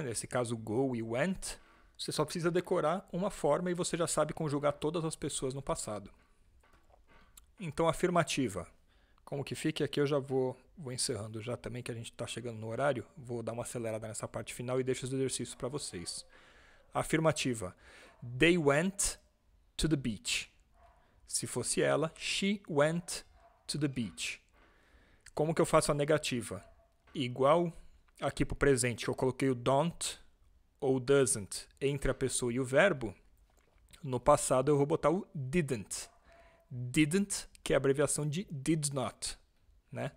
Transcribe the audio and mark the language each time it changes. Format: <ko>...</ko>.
<pt>Nesse caso, go e went, você só precisa decorar uma forma e você já sabe conjugar todas as pessoas no passado. Então, afirmativa. Como que fica? Aqui eu já vou encerrando já também, que a gente está chegando no horário. Vou dar uma acelerada nessa parte final e deixo os exercícios para vocês.</pt> <en>Afirmativa. They went to the beach.</en> <pt>Se fosse ela,</pt> <en>she went to the beach.</en> <pt>Como que eu faço a negativa? Igual aqui para o presente, eu coloquei o don't ou doesn't entre a pessoa e o verbo. No passado eu vou botar o didn't. Didn't, que é a abreviação de did not. Né?</pt>